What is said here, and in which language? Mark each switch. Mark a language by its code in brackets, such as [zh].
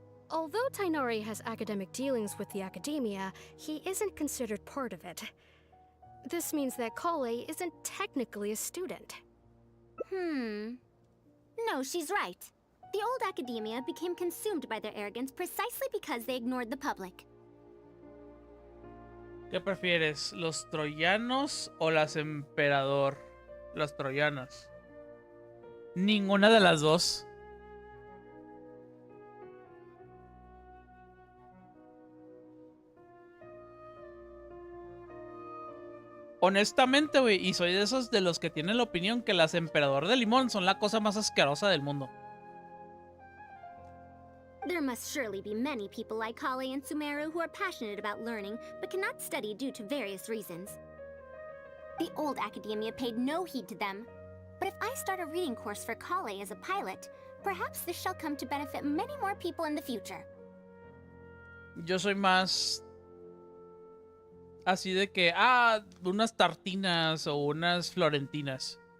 [en] Although Tainari has academic dealings with the academia, he isn't considered part of it. This means that Kale isn't technically a student. No, she's right. The old academia became consumed by their arrogance precisely because they ignored the public. [es] ¿Qué prefieres? ¿Los troyanos o las emperador? Las troyanas. Ninguna de las dos. Honestamente, güey, y soy de esos de los que tienen la opinión que las emperador de limón son la cosa más asquerosa del mundo. [en] There must surely be many people like Kale and Sumeru who are passionate about learning but cannot study due to various reasons. The old academia paid no heed to them. But if I start a reading course for Kale as a pilot, perhaps this shall come to benefit many more people in the future. [es] Yo soy más así de que, unas tartinas o unas florentinas.